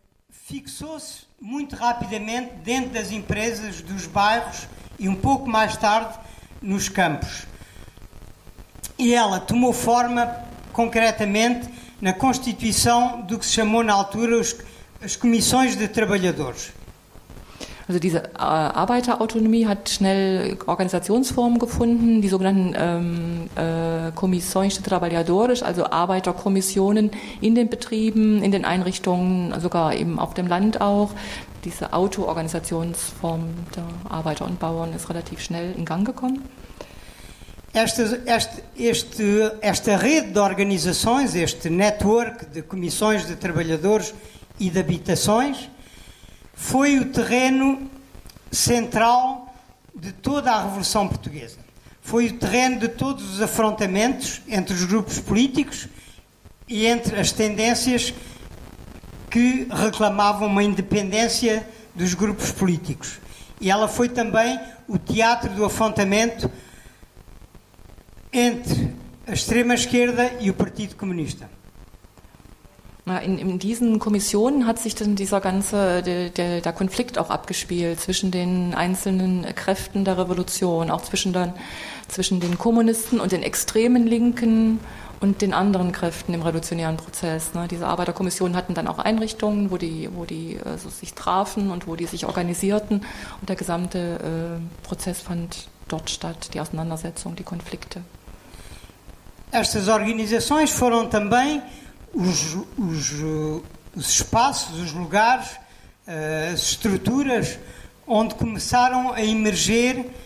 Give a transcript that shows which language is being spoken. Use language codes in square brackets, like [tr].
[pt] Fixou-se muito rapidamente dentro das empresas, dos bairros e pouco mais tarde nos campos. E ela tomou forma concretamente na constituição do que se chamou na altura as comissões de trabalhadores. [de] Also diese Arbeiterautonomie hat schnell Organisationsformen gefunden, die sogenannten [pt] Comissões de Trabalhadores, [de] also Arbeiterkommissionen in den Betrieben, in den Einrichtungen, sogar eben auf dem Land auch. Diese Auto-Organisationsform der Arbeiter und Bauern ist relativ schnell in Gang gekommen. [pt] Esta rede de organizações, este network de comissões de trabalhadores e de habitações, foi o terreno central de toda a Revolução Portuguesa. Foi o terreno de todos os afrontamentos entre os grupos políticos e entre as tendências que reclamavam uma independência dos grupos políticos. E ela foi também o teatro do afrontamento entre a extrema-esquerda e o Partido Comunista. [de] In diesen Kommissionen hat sich dann dieser ganze der Konflikt auch abgespielt zwischen den einzelnen Kräften der Revolution, auch zwischen den Kommunisten und den extremen Linken und den anderen Kräften im revolutionären Prozess. Diese Arbeiterkommissionen hatten dann auch Einrichtungen, wo die also sich trafen und wo die sich organisierten, und der gesamte Prozess fand dort statt, die Auseinandersetzung, die Konflikte. [pt] Estas organizações foram também os espaços, os lugares, as estruturas onde começaram a emergir.